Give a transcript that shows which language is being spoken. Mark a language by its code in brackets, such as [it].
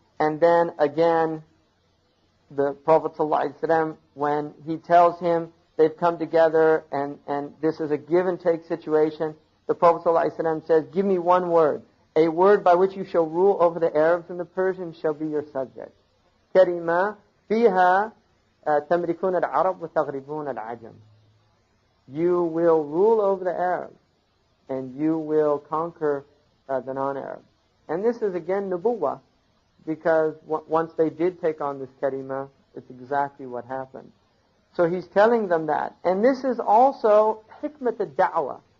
[en] And then again, the Prophet ﷺ, when he tells him they've come together and this is a give and take situation, the Prophet ﷺ says, give me one word. a word by which you shall rule over the Arabs and the Persians shall be your subject. [ar] كلمة فيها تملكون العرب وتغلبون العجم. [en] You will rule over the Arabs and you will conquer the non-Arabs. And this is again nubuwah, because once they did take on this kalima, it's exactly what happened. So he's telling them that. And this is also hikmat al-da'wah.